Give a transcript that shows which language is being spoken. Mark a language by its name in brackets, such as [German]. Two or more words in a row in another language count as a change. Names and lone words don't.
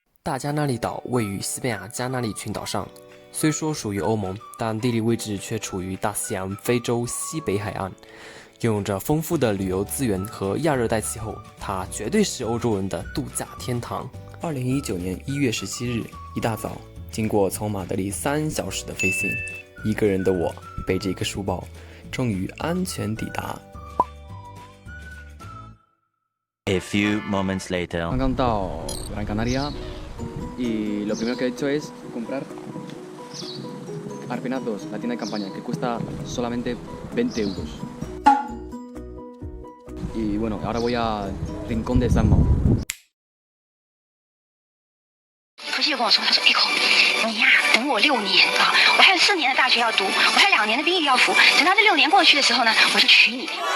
[Chinese] 大加那利岛位于西班牙加那利群岛上，虽说属于欧盟，但地理位置却处于大西洋非洲西北海岸，拥有着丰富的旅游资源和亚热带气候，它绝对是欧洲人的度假天堂。2019年1月17日一大早，经过从马德里3小时的飞行，一个人的我背着一个书包，终于安全抵达。 [English] A few moments later. [Chinese] 刚刚到 [Spanish] Gran Canaria y lo primero que he hecho es comprar Arpenados, la tienda de campaña, que cuesta solamente 20 euros. Y bueno, ahora voy a Rincón de San Mau. [Chinese] 他就跟我说，他说：“Echo，你呀，等我6年啊，我还有4年的大学要读，我还有2年的兵役要服。等到这6年过去的时候呢，我就娶你。”